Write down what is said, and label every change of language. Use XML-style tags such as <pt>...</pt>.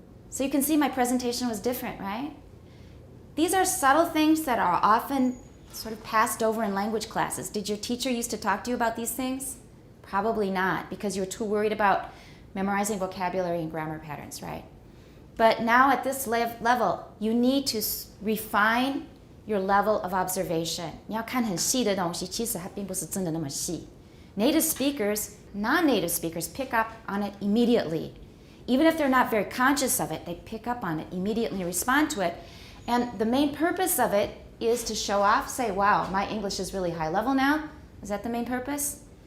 <en>So you can see my presentation was different, right? These are subtle things that are often sort of passed over in language classes. Did your teacher used to talk to you about these things? Probably not, because you were too worried about memorizing vocabulary and grammar patterns, right? But now at this level, you need to refine your level of observation.</en> <zh>你要看很细的东西，其实它并不是真的那么细。</zh> <en>Native speakers, non-native speakers pick up on it immediately. Even if they're not very conscious of it, they pick up on it immediately and respond to it. And the main purpose of it is to show off, say, wow, my English is really high level now. Is that the main purpose?</en>